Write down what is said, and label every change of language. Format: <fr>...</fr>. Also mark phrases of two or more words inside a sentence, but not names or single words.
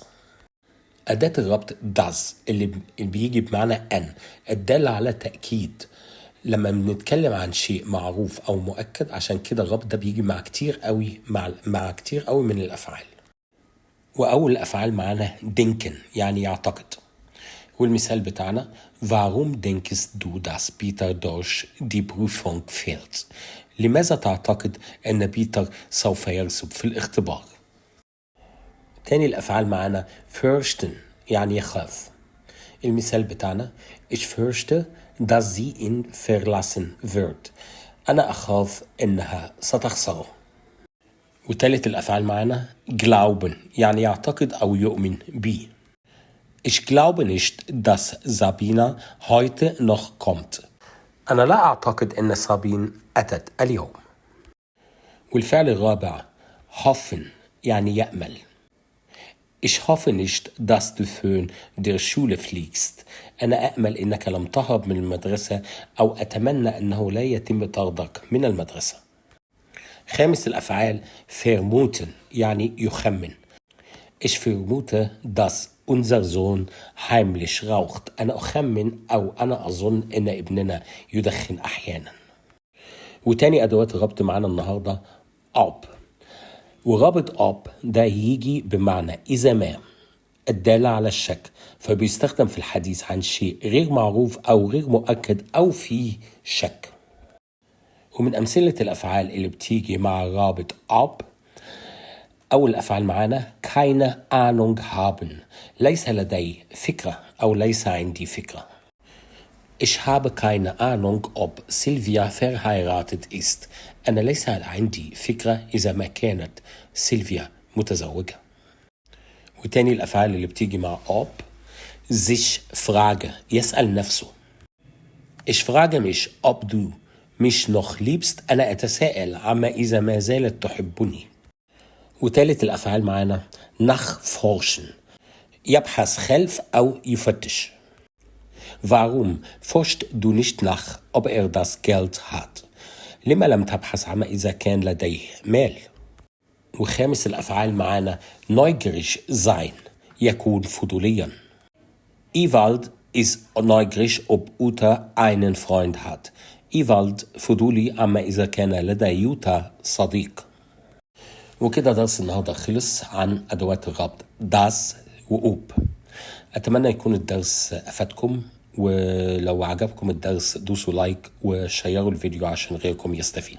<ar>أداة الربط das اللي بيجي بمعنى أن، الدالة على تأكيد. لما بنتكلم عن شيء معروف أو مؤكد، عشان كده الربط ده بيجي مع كتير قوي مع كتير قوي من الأفعال. وأول الأفعال معانا denken يعني يعتقد. والمثال بتاعنا</ar> <de>Warum denkst du, dass Peter durch die Prüfung fällt؟</de> <ar>لماذا تعتقد أن بيتر سوف يرسب في الاختبار؟ تاني الأفعال معنا fürchten يعني يخاف. المثال بتاعنا</ar> <de>Ich fürchte, dass sie ihn verlassen wird.</de> <ar>أنا أخاف أنها ستخسره. وتالت الأفعال معنا glauben يعني يعتقد أو يؤمن به.</ar> <de>Ich glaube nicht, dass Sabina heute noch kommt.</de> <ar>أنا لا أعتقد أن سابين أتت اليوم. والفعل الرابع hoffen يعني يأمل.</ar> <de>Ich hoffe nicht, dass du von der Schule fliegst.</de> <ar>أنا أأمل أنك لم تهرب من المدرسة، أو أتمنى أنه لا يتم طردك من المدرسة. خامس الأفعال vermuten يعني يخمن.</ar> <de>Ich vermute, dass unser Sohn heimlich raucht.</de> <ar>أنا أخمن أو أنا أظن أن ابننا يدخن أحيانا. وتاني أدوات الربط معنا النهاردة ob. ورابط ob ده يجي بمعنى إذا ما، الدالة على الشك، فبيستخدم في الحديث عن شيء غير معروف أو غير مؤكد أو فيه شك. ومن أمثلة الأفعال اللي بتيجي مع رابط ob، أول الأفعال معانا</ar> <de>keine Ahnung haben،</de> <ar>ليس لدي فكرة أو ليس عندي فكرة.</ar> <de>Ich habe keine Ahnung, ob Silvia verheiratet ist.</de> <ar>أنا ليس عندي فكرة إذا ما كانت سيلفيا متزوجة. وتاني الأفعال اللي بتيجي مع</ar> <de>ob sich frage</de> <ar>يسأل نفسه.</ar> <de>Ich frage mich, ob du mich noch liebst.</de> <ar>أنا أتساءل عما إذا ما زالت تحبني. وثالث الأفعال معنا nachforschen يبحث خلف أو يفتش.</ar> <de>Warum forscht du nicht nach, ob das Geld hat؟</de> <ar>لما لم تبحث عما إذا كان لديه مال؟ وخامس الأفعال معنا</ar> <de>neugierig sein</de> <ar>يكون فضوليا.</ar> <de>Ewald ist neugierig, ob Uta einen Freund hat.</de> <ar>Ewald فضولي عما إذا كان لدى يوتا صديق. وكده درس النهارده خلص عن أدوات الربط das وأوب. أتمنى يكون الدرس أفادكم، ولو عجبكم الدرس دوسوا لايك وشيروا الفيديو عشان غيركم يستفيد.</ar>